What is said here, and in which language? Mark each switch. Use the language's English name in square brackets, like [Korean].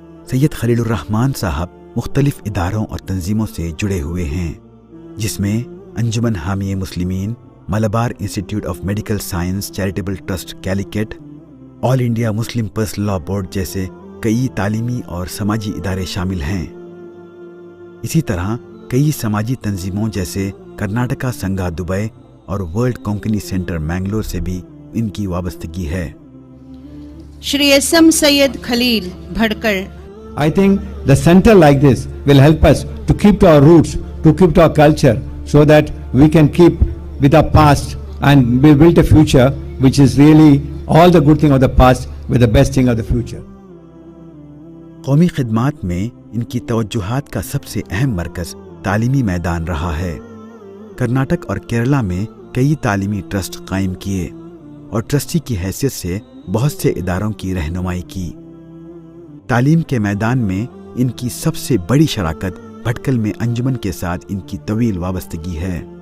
[Urdu] سید خلیل الرحمن صاحب مختلف اداروں اور تنظیموں سے جڑے ہوئے ہیں، جس میں انجمن حامی مسلمین، Malabar institute of medical science charitable trust Calicut, all India Muslim personal law board جیسے کئی تعلیمی اور سماجی ادارے شامل ہیں۔ اسی طرح کئی سماجی تنظیموں جیسے کرناٹکا سنگھا دبئی اور ورلڈ کونکنی سینٹر مینگلور سے بھی ان کی وابستگی ہے۔ شری S M Syed Khalil بھڑکڑ۔ [English] I think the center like this will help us to keep to our roots, to keep to our culture, so that we can keep with our past and we build a future which is really all the good thing of the past with the best thing of the future. [Urdu] قومی خدمات میں ان کی توجہات کا سب سے اہم مرکز تعلیمی میدان رہا ہے۔ کرناٹک اور کیرلا میں کئی تعلیمی ٹرسٹ قائم کیے اور ٹرسٹی کی حیثیت سے بہت سے اداروں کی رہنمائی کی۔ تعلیم کے میدان میں ان کی سب سے بڑی شراکت بھٹکل میں انجمن کے ساتھ ان کی طویل وابستگی ہے۔